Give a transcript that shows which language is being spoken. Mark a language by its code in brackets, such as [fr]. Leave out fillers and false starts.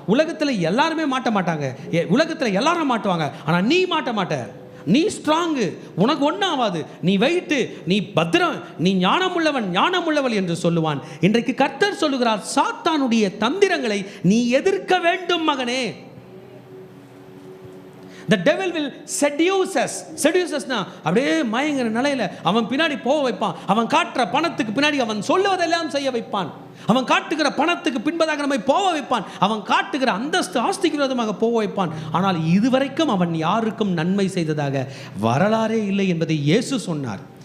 [ta] உலகத்தில் எல்லாருமே மாட்ட மாட்டாங்க, உலகத்தில் எல்லாரும் மாட்டுவாங்க, ஆனால் நீ மாட்ட மாட்ட. நீ ஸ்ட்ராங்கு, உனக்கு ஒன்றும் ஆகாது, நீ வெயிட்டு, நீ பத்திரம், நீ ஞானமுள்ளவன், ஞானமுள்ளவள் என்று சொல்லுவான். இன்றைக்கு கர்த்தர் சொல்லுகிறார், சாத்தானுடைய தந்திரங்களை நீ எதிர்க்க வேண்டும் மகனே. [en] The devil will seduce us. [ta] Seduce-னா அப்படியே மயங்கிற நிலையில் அவன் பின்னாடி போக வைப்பான். அவன் காட்டுற பணத்துக்கு பின்னாடி அவன் சொல்லுவதெல்லாம் செய்ய வைப்பான். அவன் காட்டுகிற பணத்துக்கு பின்பதாக நம்மை போக வைப்பான். அவன் காட்டுகிற அந்தஸ்து ஆஸ்திக்கு விரோதமாக போக வைப்பான். ஆனால் இதுவரைக்கும் அவன் யாருக்கும் நன்மை செய்ததாக வரலாறே இல்லை என்பதை இயேசு சொன்னார்.